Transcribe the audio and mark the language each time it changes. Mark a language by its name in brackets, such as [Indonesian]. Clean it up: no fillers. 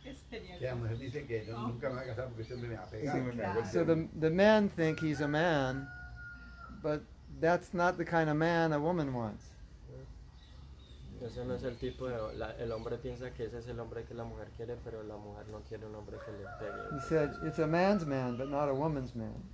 [Spanish] Que la mujer dice que nunca me va a casar porque siempre me va a pegar. Sí, me golpea. [English] So the men think he's a man, but that's not the kind of man a woman wants. [Spanish] Ese no es el tipo de... el hombre piensa que ese es el hombre que la mujer quiere, pero la mujer no quiere un hombre que le [English] He [Spanish] pegue. [English] said, it's a man's man, but not a woman's man.